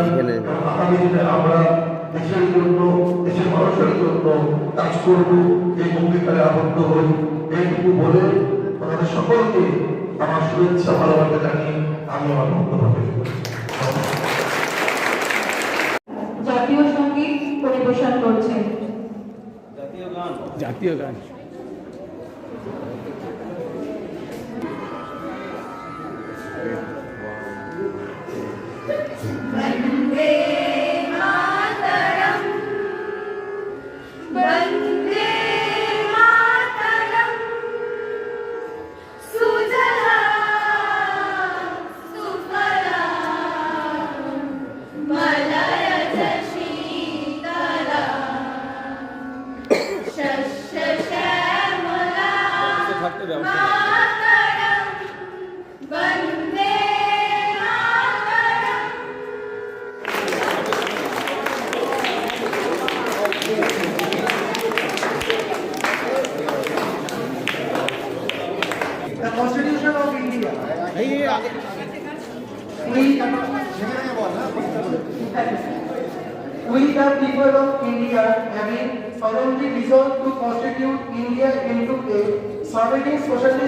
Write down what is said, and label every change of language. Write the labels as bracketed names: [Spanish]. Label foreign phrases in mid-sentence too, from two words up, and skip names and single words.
[Bangla] আগামী দিনে আমরা দেশের জন্য, দেশের মানুষের জন্য কাজ করব, এই অঙ্গীকারে আবদ্ধ হই। এইটুকু বলে আমাদের সকলকে আমার শুভেচ্ছা ভালোবাসা জানিয়ে আমি আমার বক্তব্য শেষ করি। জাতীয় সঙ্গীত পরিবেশন করছেন। জাতীয় গান [Sanskrit] वन्दे मातरम् वन्दे मातरम् सुजलां सुफलां मलयज शीतलां शस्यश्यामलां मातरम् वन्दे [English] The Constitution of India. We the people of India having solemnly resolved to constitute India into a sovereign, socialist,